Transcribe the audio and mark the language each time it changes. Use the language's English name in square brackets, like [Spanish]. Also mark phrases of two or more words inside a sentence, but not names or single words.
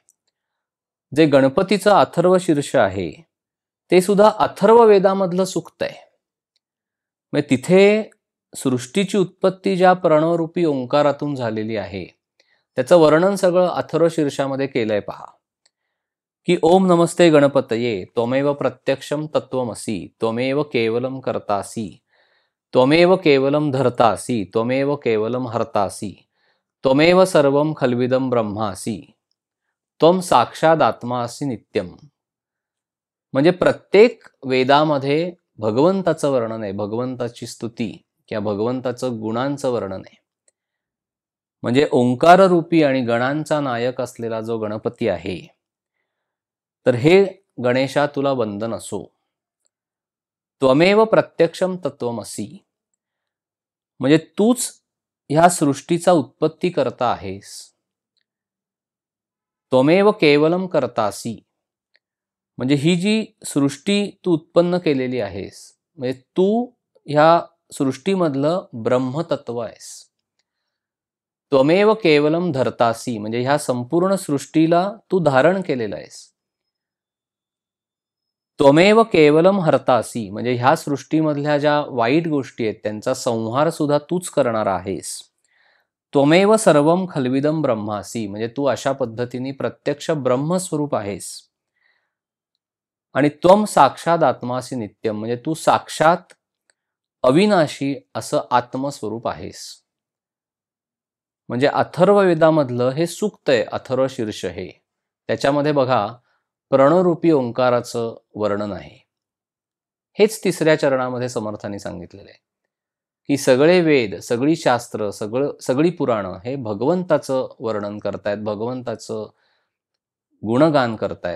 [Marathi] जे गणपतीचं अथर्वशीर्ष आहे ते सुद्धा अथर्व वेदामधलं सूक्त आहे. म्हणजे तिथे सृष्टीची उत्पत्ती ज्या प्रणवरूपी ओंकारातून झालेली आहे त्याचं वर्णन सगळं अथर्वशीर्षामध्ये केलंय पहा, की [Sanskrit] ओम नमस्ते गणपतये त्वमेव प्रत्यक्षम तत्वमसी त्वमेव केवलम कर्तासी त्वमेव केवलम धर्तासी त्वमेव केवलम हर्तासी त्वमेव सर्वम खल्विदम ब्रह्मासी त्वम साक्षादात्मासी नित्यम. [Marathi] म्हणजे प्रत्येक वेदामध्ये भगवंताचं वर्णन आहे, भगवंताची स्तुती किंवा भगवंताचं गुणांचं वर्णन आहे. म्हणजे ओंकार रूपी आणि गणांचा नायक असलेला जो गणपती आहे, तर हे गणेशा तुला वंदन असो. [Sanskrit] त्वमेव प्रत्यक्षम तत्वमसी, [Marathi] म्हणजे तूच ह्या सृष्टीचा उत्पत्ती करता आहेस. [Sanskrit] त्वमेव केवलम कर्तासी, [Marathi] म्हणजे ही जी सृष्टी तू उत्पन्न केलेली आहेस, म्हणजे तू ह्या सृष्टीमधलं ब्रह्मतत्व आहेस. [Sanskrit] त्वमेव केवलम धर्तासी, [Marathi] म्हणजे ह्या संपूर्ण सृष्टीला तू धारण केलेलं आहेस. [Sanskrit] त्वमेव केवलम हर्तासी, [Marathi] म्हणजे ह्या सृष्टीमधल्या ज्या वाईट गोष्टी आहेत त्यांचा संहार सुद्धा तूच करणार आहेस. [Sanskrit] त्वमेव सर्वम खल्विदम ब्रह्मासी, [Marathi] म्हणजे तू अशा पद्धतीने प्रत्यक्ष ब्रह्मस्वरूप आहेस. [Sanskrit] आणि त्वम साक्षात आत्मासी नित्यम, [Marathi] म्हणजे तू साक्षात अविनाशी असं आत्मस्वरूप आहेस. म्हणजे अथर्ववेदामधलं हे सूक्त आहे अथर्वशीर्ष हे. त्याच्यामध्ये बघा प्रणरूपी ओंकाराचं वर्णन आहे. हेच 3ऱ्या चरणामध्ये समर्थांनी सांगितलेलं आहे की सगळे वेद, सगळी शास्त्र, सगळी पुराणं हे भगवंताचं वर्णन करतायत, भगवंताचं गुणगान करतायत.